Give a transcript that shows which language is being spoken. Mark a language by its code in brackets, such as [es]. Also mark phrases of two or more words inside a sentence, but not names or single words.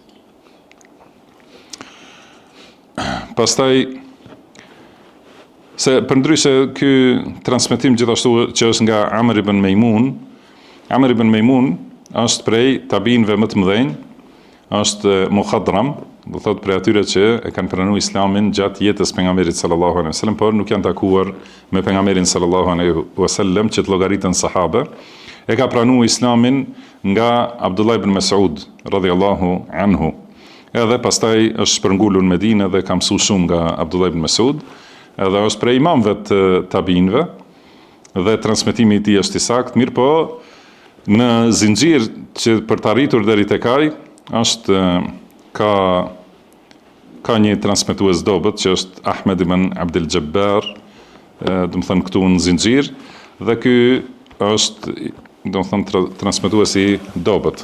[sq] Pastaj se përndryshe ky transmetim gjithashtu që është nga Amr ibn Mejmun, Amr ibn Mejmun është prej tabinëve më të mëdhenj, është mukhadram, do thotë prej atyre që e kanë pranuar Islamin gjatë jetës pejgamberit [ar] صلى الله عليه وسلم, [sq] por nuk janë takuar me pejgamberin [ar] صلى الله عليه وسلم [sq] që të llogaritën sahabe. E ka pranuar Islamin nga Abdullah ibn Mas'ud [ar] رضي الله عنه. [sq] Edhe pastaj është shpërngulur në Medinë dhe ka mësuar shumë nga Abdullah ibn Mas'ud, edhe është prej imamëve të tabinëve dhe transmetimi i tij është i saktë, mirë po në zinxhir që për të arritur deri tek ai është ka një transmetues dobët që është Ahmed ibn Abdel Jabbar, do të thënë këtu në zinxhir, dhe ky është do të thënë transmetuesi i dobët.